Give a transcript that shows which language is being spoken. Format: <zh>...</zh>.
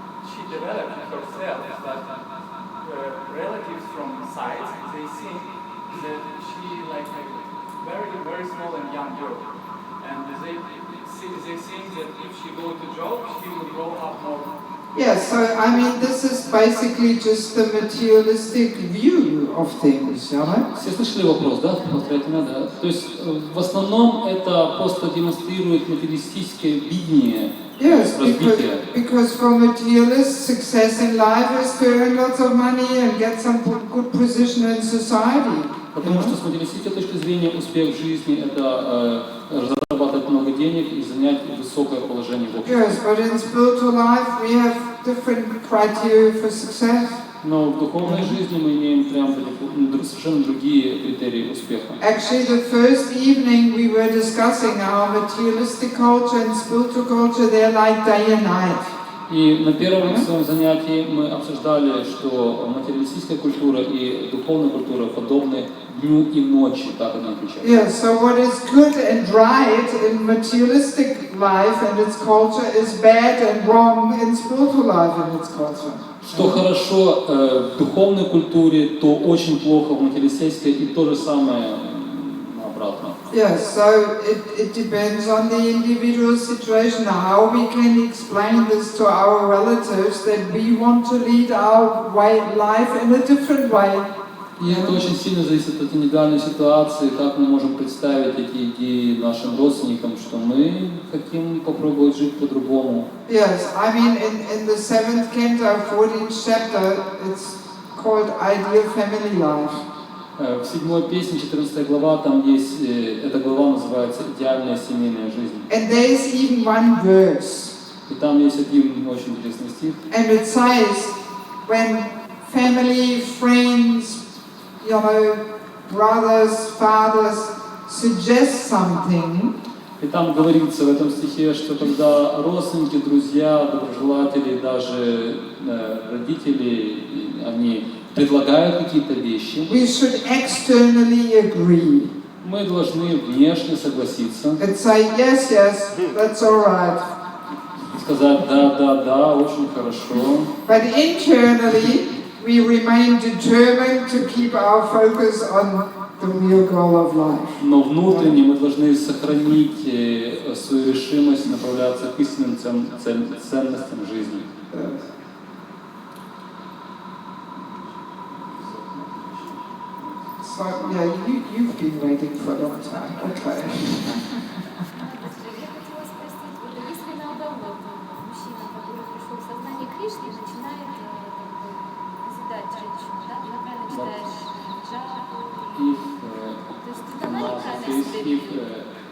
<en>She developed herself, but relatives from sides, they think that she like a very small and young girl. And they think that if she go to job, she will grow up more. Yes, so I mean this is basically just the materialistic view of things, yeah?</en> <ru>Все слышали вопрос, да? Да? То есть в основном это просто демонстрирует материалистическое видение развития.</ru> <en>Because for materialists, success in life is to earn lots of money and get some good position in society.</en> <ru>Потому что с материалистической точки зрения успех в жизни это зарабатывать много денег и занять высокое положение в обществе.</ru> <en>Yes, but in spiritual life we have different criteria for success.</en> <ru>Но в духовной жизни мы имеем прям совершенно другие критерии успеха.</ru> <en>Actually, the first evening we were discussing our materialistic culture and spiritual culture, they're like day and night.</en> <ru>И на первом своем занятии мы обсуждали, что материалистическая культура и духовная культура подобны дню и ночи, так они отличаются.</ru> <en>Yes, so what is good and right in materialistic life and its culture is bad and wrong in spiritual life and its culture.</en> <ru>Что хорошо в духовной культуре, то очень плохо в материалистической, и то же самое обратно.</ru> <en>Yes, so it depends on the individual situation, how we can explain this to our relatives that we want to lead our life in a different way.</en> <ru>И это очень сильно зависит от индивидуальной ситуации, как мы можем представить эти идеи нашим родственникам, что мы хотим попробовать жить по-другому.</ru> <en>Yes, I mean in the 7th canto, 14th chapter, it's called Ideal Family Life.</en> <ru>В 7-й песне, 14 глава, там есть, эта глава называется «Идеальная семейная жизнь».</ru> <en>And there's even one verse.</en> <ru>И там есть один очень интересный стих.</ru> <en>And it says, when family, friends, you know, brothers, fathers suggest something,</en> <ru>И там говорится в этом стихе, что когда родственники, друзья, доброжелатели, даже родители, они предлагают какие-то вещи,</ru> <en>we should externally agree.</en> <ru>мы должны внешне согласиться,</ru> <en>And say, yes, yes, that's all right.</en> <ru>сказать да, очень хорошо.</ru> <en>But internally, we remain determined to keep our focus on the real goal of life.</en> <ru>Но внутренне мы должны сохранить свою решимость направляться к истинным ценностям жизни.</ru> <en>So, yeah, you've been waiting for a long time. Okay.</en> <ru>Я хотела спросить, вот если наоборот, мужчина, который пришел в сознание Кришны, начинает назидать женщину, да, ты правильно читаешь джапу, то есть это неправильно себе.</ru>